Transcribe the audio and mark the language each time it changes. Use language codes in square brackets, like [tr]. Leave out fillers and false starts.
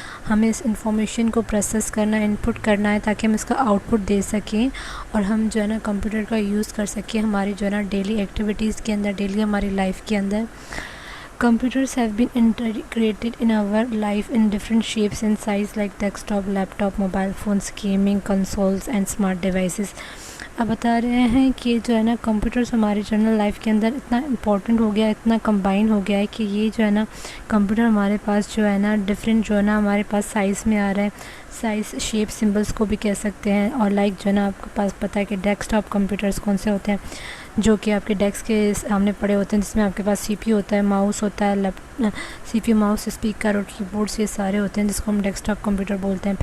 [ur] ہمیں اس انفارمیشن کو پروسیس کرنا، انپٹ کرنا ہے تاکہ ہم اس کا آؤٹ پٹ دے سکیں، اور ہم جو ہے نا کمپیوٹر کا یوز کر سکیں ہماری جو ہے نا ڈیلی ایکٹیویٹیز کے اندر، ڈیلی ہماری لائف کے اندر. [en] Computers have been integrated in our life in different shapes and size like desktop, laptop, mobile phones, gaming consoles and smart devices. [ur] اب بتا رہے ہیں کہ جو ہے نا کمپیوٹرز ہماری جنرل لائف کے اندر اتنا امپورٹنٹ ہو گیا، اتنا کمبائن ہو گیا ہے کہ یہ جو ہے نا کمپیوٹر ہمارے پاس جو ہے نا ڈفرینٹ جو ہے نا ہمارے پاس سائز میں آ رہا ہے. سائز، شیپ، سمبلس کو بھی کہہ سکتے ہیں. اور لائک جو ہے نا آپ کے پاس پتہ ہے کہ ڈیسک ٹاپ کمپیوٹرز کون سے ہوتے ہیں، جو کہ آپ کے ڈیسک کے سامنے پڑے ہوتے ہیں، جس میں آپ کے پاس سی پی یو ہوتا ہے، ماؤس ہوتا ہے، سی پی یو، ماؤس، اسپیکر اور کی بورڈس، یہ سارے ہوتے ہیں جس کو ہم ڈیسک ٹاپ کمپیوٹر بولتے ہیں.